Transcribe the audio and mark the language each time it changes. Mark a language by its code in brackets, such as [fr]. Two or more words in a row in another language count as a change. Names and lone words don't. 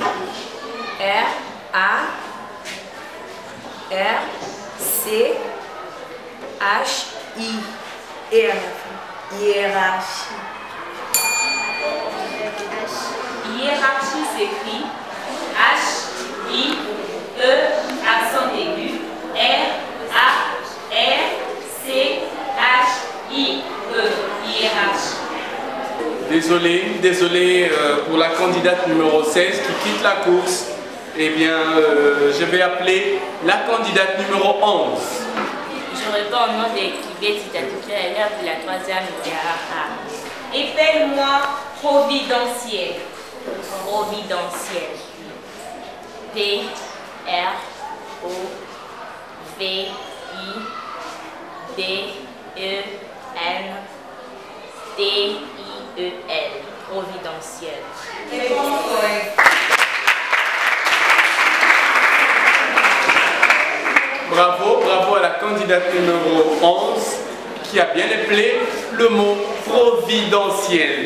[fr] R A R C H I et à la fin. Hiérarchie. Hiérarchie s'écrit H-I-E, accent aigu, R-A-R-C-H-I-E, hiérarchie. Désolé pour la candidate numéro 16 qui quitte la course. Eh bien, je vais appeler la candidate numéro 11. Je réponds au nom de Kibet Titatukya, élève de la troisième littéraire A. Épelle-moi providentiel. Providentiel. P R O V I D E N D I E L. Providentiel. Réponse correcte. Bravo à la candidate numéro 11 qui a bien appelé le mot providentiel.